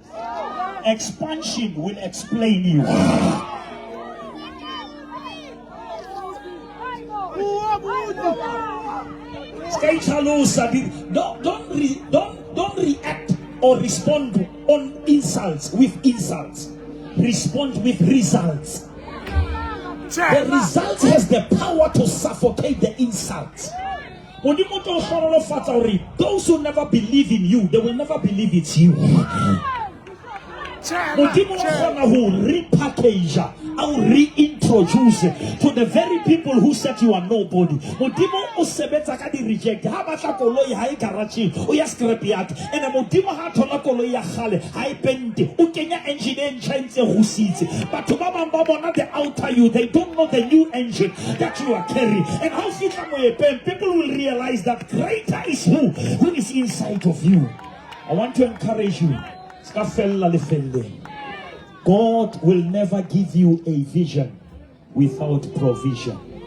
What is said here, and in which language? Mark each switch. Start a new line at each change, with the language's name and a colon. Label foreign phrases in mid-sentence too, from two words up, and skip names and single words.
English: Expansion will explain you. Don't react or respond on insults with insults. Respond with results. The result has the power to suffocate the insults. Those who never believe in you, they will never believe it's you.
Southern Sotho: modimo wa kgona ho repackage au reintroduce
English: to the very people who said you are nobody.
Southern Sotho: Modimo o sebetsa ka di reject ha batla koloi ha e garage o ya scrap yard ene modimo ha thola koloi ya khale ha e pente o kenya engine e ntjha ntse go sitse batho ba bang ba bona
English: the outer you, they don't know the new engine that you are carrying, and how people will realize that greater is who is inside of you. I want to encourage you. God will never give you a vision without provision.